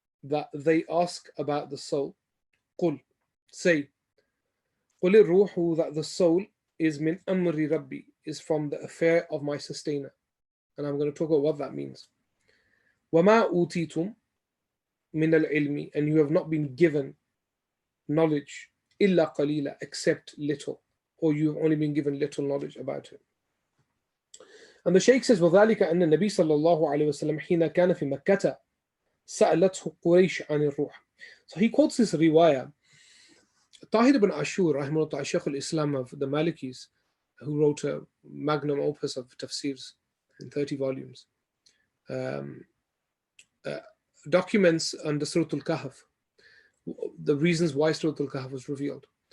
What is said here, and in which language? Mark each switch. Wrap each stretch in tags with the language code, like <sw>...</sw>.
<en>That they ask about the soul. قُل, say,</en> <ar>قُلِ الرُّوحُ,</ar> <en>that the soul is</en> <ar>min amri rabbi,</ar> <en>is from the affair of my sustainer. And I'm going to talk about what that means.</en> <ar>وَمَا أُوتِيتُم مِنَ الْعِلْمِ,</ar> <en>and you have not been given knowledge,</en> <ar>إِلَّا قَلِيلًا,</ar> <en>except little, or you have only been given little knowledge about it. And the Shaykh says,</en> <ar>وَذَلِكَ أَنَّ النَّبِيَّ صلى الله عليه وسلم حين كان في مكة سألته قريش عن الروح.</ar> <en>So he quotes this riwayah Tahir ibn Ashur, rahimahullah, Shaykh al-Islam of the Malikis, who wrote a magnum opus of tafsirs in 30 volumes, documents under Surah Al-Kahf the reasons why Surah Al-Kahf was revealed.</en>